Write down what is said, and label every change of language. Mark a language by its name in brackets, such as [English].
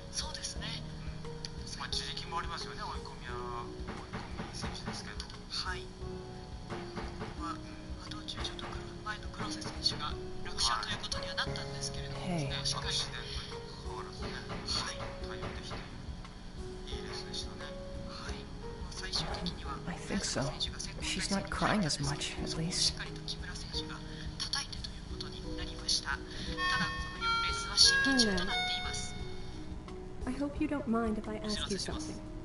[Japanese] そうですね、まあ自力もありますよね。追い込み選手ですけど、はい、まあ道中ちょっと前の黒瀬選手が落車ということにはなったんですけれども、ね、しっかりと変わらずね、はい、対応できていいレースでしたね。はい、最終的には [English] I think so. She's not crying as much, at least. [Japanese] しっかりと木村選手が叩いてということになりました。ただこの4レースは審議中となっています。 [English] I hope you don't mind if I ask you something.